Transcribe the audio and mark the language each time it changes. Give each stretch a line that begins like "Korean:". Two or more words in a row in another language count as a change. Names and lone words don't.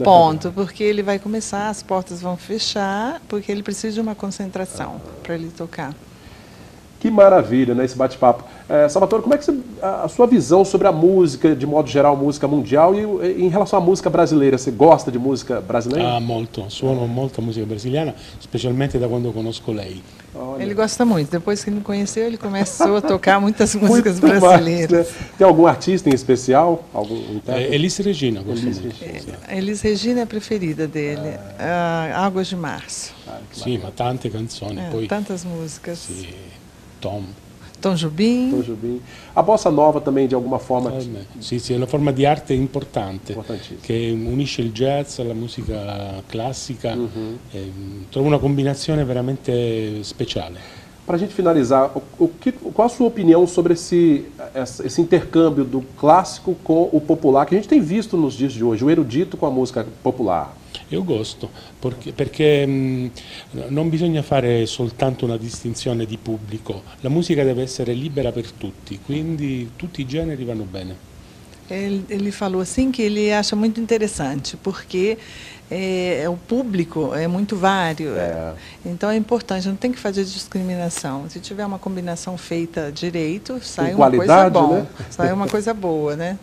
Portuguese: Em ponto, porque ele vai começar, as portas vão fechar, porque ele precisa de uma concentração para ele tocar. Que maravilha, né, esse bate-papo. Salvatore, como é que a sua visão sobre a música, de modo geral, música mundial, e em relação à música brasileira, você gosta de música brasileira?
Italian: Molto, suono molta música brasiliana, specialmente da quando conosco lei.
Portuguese: Olha. Ele gosta muito, depois que me conheceu, ele começou a tocar muitas músicas brasileiras. Mais, né? Tem algum artista em especial? Elis Regina. Elis Regina é a preferida dele, Águas de Março. Sim, mas
Italian: tante canzoni.
Portuguese: Tantas músicas. Sim. Tom Jobim. A bossa nova também, de alguma forma...
Italian: Sì, è una forma di arte importante che unisce il jazz alla musica classica. Trovo una combinazione veramente speciale.
Portuguese: Para a gente finalizar, qual a sua opinião sobre esse intercâmbio do clássico com o popular, que a gente tem visto nos dias de hoje, o erudito com a música popular?
Italian: Io gosto, perché non bisogna fare soltanto una distinzione di pubblico, la musica deve essere libera per tutti, quindi tutti i generi vanno bene.
Portuguese: Ele falou assim que ele acha muito interessante, porque o público é muito vário, então é importante, não tem que fazer discriminação. Se tiver uma combinação feita direito, sai uma coisa boa, né? Sai uma coisa boa, né?